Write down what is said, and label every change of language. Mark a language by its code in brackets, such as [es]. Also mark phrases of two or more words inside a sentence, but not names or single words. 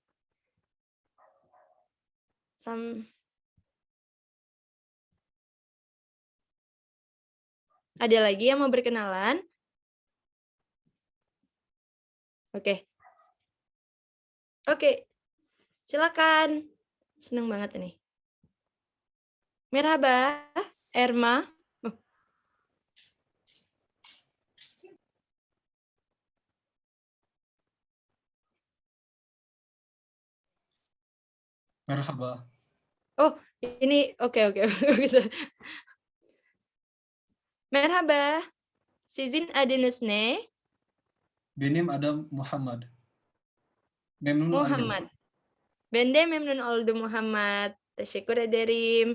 [id] Ada lagi yang mau berkenalan? Oke. Oke. Silakan. Senang banget ini. [tr] Merhaba, Erma. Merhaba. [id] Oh, ini oke. [tr] Merhaba. Sizin adınız ne? Benim adım Muhammad. Memnun oldum. Muhammad. Ben de memnun oldum Muhammad. Teşekkür ederim.